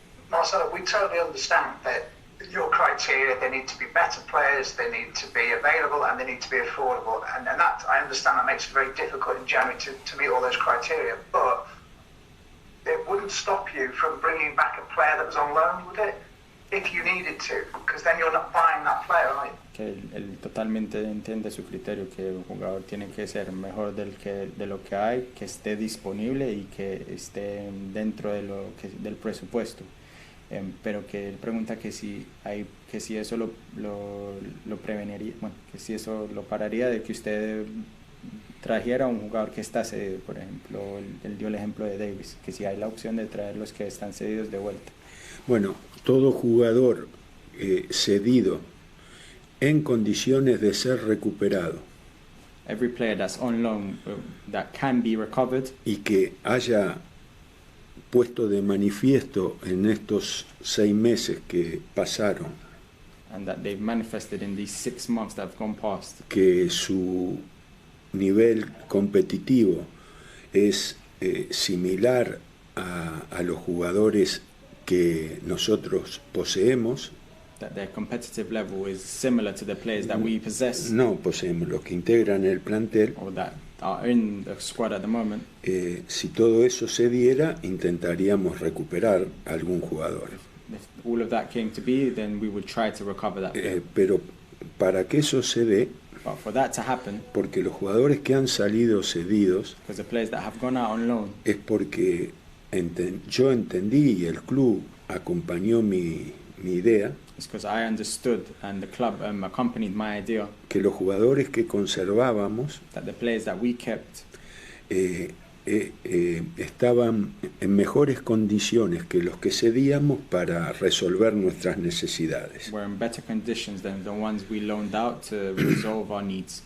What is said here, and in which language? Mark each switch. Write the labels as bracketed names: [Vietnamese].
[English] Marcelo, we totally understand that your criteria, they need to be better players, they need to be available, and they need to be affordable. And that, I understand that makes it very difficult in January to meet all those criteria, but it wouldn't stop you from bringing back a player that was on loan, would it? If you needed to, because then you're not buying that player, right? [Spanish] Que él totalmente entiende su criterio, que el jugador tiene que ser mejor de lo que hay, que esté disponible y que esté dentro del presupuesto. Pero que él pregunta que si eso lo preveniría, bueno, que si eso lo pararía de que usted trajera un jugador que está cedido. Por ejemplo, él dio el ejemplo de Davis, que si hay la opción de traer los que están cedidos de vuelta. Bueno, todo jugador cedido en condiciones de ser recuperado. [English] Every player that's on loan that can be recovered. [Spanish] Y que haya puesto de manifiesto en estos 6 meses que pasaron. [English] And that they've manifested in these 6 months that have gone past. [Spanish] Que su nivel competitivo es similar a los jugadores que nosotros poseemos. [English] That their competitive level is similar to the players that we possess. [Spanish] No poseemos, los que integran el plantel. [English] Or that are in the squad at the moment. [Spanish] Si todo eso se diera, intentaríamos recuperar algún jugador. [English] If all of that came to be, then we would try to recover that. [Spanish] Pero para que eso se dé, [English] but for that to happen, [Spanish] porque los jugadores que han salido cedidos, [English] because the players that have gone out on loan, [Spanish] es porque yo entendí y el club acompañó mi idea. [English] It's because I understood and the club accompanied my idea. [Spanish] Que los jugadores que conservábamos, [English] that the players that we kept, [Spanish] estaban en mejores condiciones que los que cedíamos para resolver nuestras necesidades. [English] Were in better conditions than the ones we loaned out to resolve our needs.